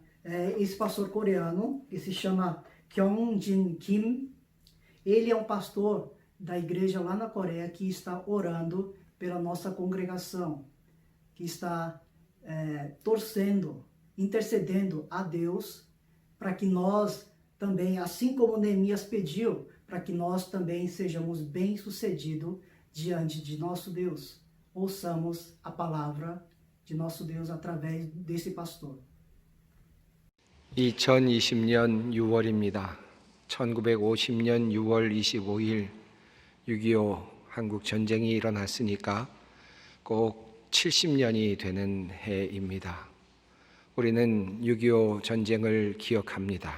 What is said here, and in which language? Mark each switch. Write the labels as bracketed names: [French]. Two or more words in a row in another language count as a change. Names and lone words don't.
[Portuguese] Esse pastor coreano, que se chama Kyung-Jin Kim, ele é um pastor da igreja lá na Coreia que está orando pela nossa congregação, que está torcendo, intercedendo a Deus para que nós também, assim como Neemias pediu, para que nós também sejamos bem-sucedidos diante de nosso Deus. Ouçamos a palavra de nosso Deus através desse pastor. [Korean] 2020년 6월입니다. 1950년 6월 25일 6.25 한국 전쟁이 일어났으니까 꼭 70년이 되는 해입니다. 우리는 6.25 전쟁을 기억합니다.